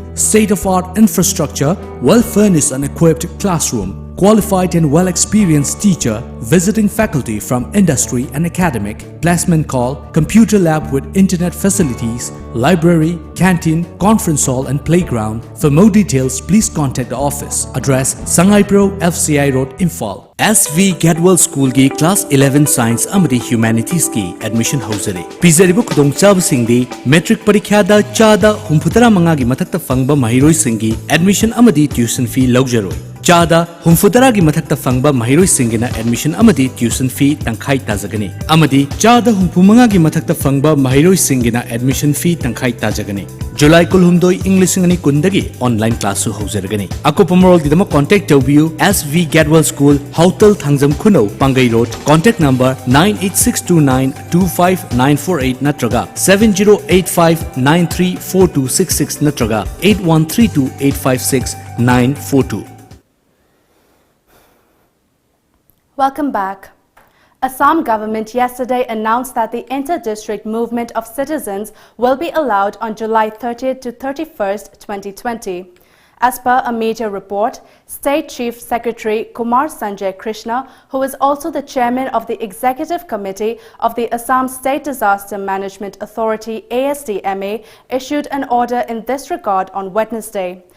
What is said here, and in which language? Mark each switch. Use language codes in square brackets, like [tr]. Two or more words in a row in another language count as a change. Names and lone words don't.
[en] State-of-art infrastructure. Well-furnished and equipped classroom. Qualified and well-experienced teacher. Visiting faculty from industry and academic. Placement call. Computer lab with internet facilities. Library, canteen, conference hall and playground. For more details, please contact the office. Address Sangai Pro, FCI Road, Imphal. [mni] SV Gadwell School ki Class 11 Science amadi Humanities ki admission hauzari. Pizaribu khudong chabasingdi metric parikha da chada humfutara manga gi mathakta fangba mahiroi singi admission amadi [en] tuition fee [mni] laujaroi. Chada humfutara gi mathakta fangba mahiroi singina admission amadi [en] tuition fee [mni] tangkhai tajagani. Amadi chada humfumanga gi mathakta fangba mahiroi singina [en] admission fee [mni] tangkhai tajagani. July kulhumdoi English ngani kundagi [en] online class [mni] su hauzargani. Akupamorol gi dama contact tawbiu SV Gadwell School Hotel Thangjam Khuno Pangai Road. [en] Contact number [mni] 98629-25948 natraga 7085934266 natraga 8132856942. [en] Welcome back. Assam government yesterday announced that the inter-district movement of citizens will be allowed on July 30th to 31st, 2020. As per a media report, State Chief Secretary Kumar Sanjay Krishna, who is also the chairman of the Executive Committee of the Assam State Disaster Management Authority ASDMA, issued an order in this regard on Wednesday.